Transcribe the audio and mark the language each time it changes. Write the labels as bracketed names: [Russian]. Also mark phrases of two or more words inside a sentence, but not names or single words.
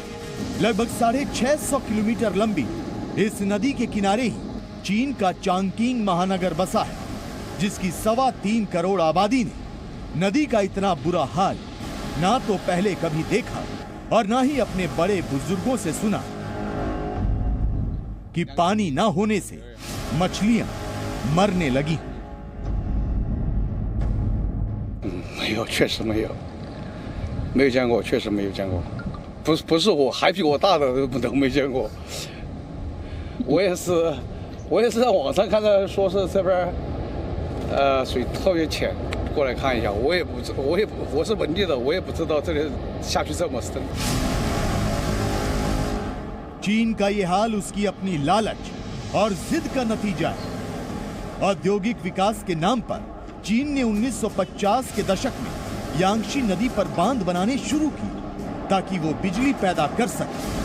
[Hindi] लगभग 650 किलोमीटर लंबी इस नदी के किनारे ही चीन का चांगकिंग महानगर बसा है, जिसकी 3.25 करोड़ आबादी ने नदी का इतना बुरा हाल ना तो पहले कभी देखा और ना ही अपने बड़े बुजुर्गों से सुना कि पानी ना होने से मछलियां मरने लगी। [Chinese] 没有，确实没有，没有见过，确实没有见过。不是我，还比我大的都没见过。我也是在网上看到说是这边水特别浅，过来看一下。我是本地的，我也不知道这里下去这么深。 [Hindi] चीन का ये हाल उसकी अपनी लालच और जिद का नतीजा है। औद्योगिक विकास के नाम पर चीन ने 1950 के दशक में यांगशी नदी पर बांध बनाने शुरू की ताकि वो बिजली पैदा कर सके।